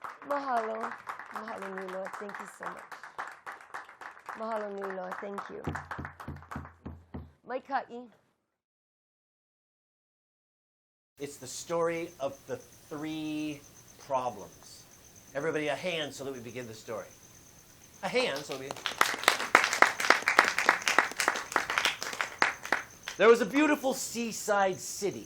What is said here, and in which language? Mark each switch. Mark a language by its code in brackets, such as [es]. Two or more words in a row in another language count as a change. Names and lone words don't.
[haw] Mahalo. Mahalo nui loa. [en] Thank you so much. [haw] Mahalo nui loa. [en] Thank you. [haw] Mai ka'i. [en] It's the story of the 3 problems. Everybody a hand so that we begin the story. A hand so we... There was a beautiful seaside city.